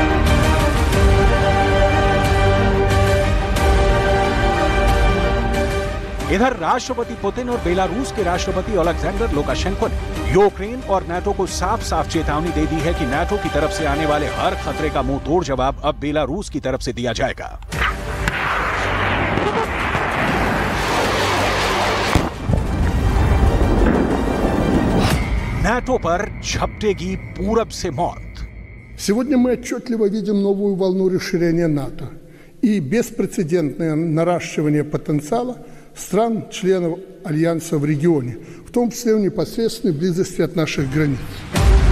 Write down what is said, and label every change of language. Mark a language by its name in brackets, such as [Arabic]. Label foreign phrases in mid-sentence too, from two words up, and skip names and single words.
[Hindi] इधर राष्ट्रपति पुतिन और बेलारूस के राष्ट्रपति ओलेक्जेंडर लुकाशेंको ने यूक्रेन और नाटो को साफ साफ चेतावनी दे दी है कि नाटो की तरफ से आने वाले हर खतरे का मुंह तोड़ जवाब अब बेलारूस की तरफ से दिया जाएगा। नाटो पर झपटेगी पूरब से मौत। [Russian] Сегодня мы отчетливо видим новую волну расширения НАТО и беспрецедентное наращивание потенциала стран-членов Альянса в регионе, в том числе в непосредственной близости от наших границ.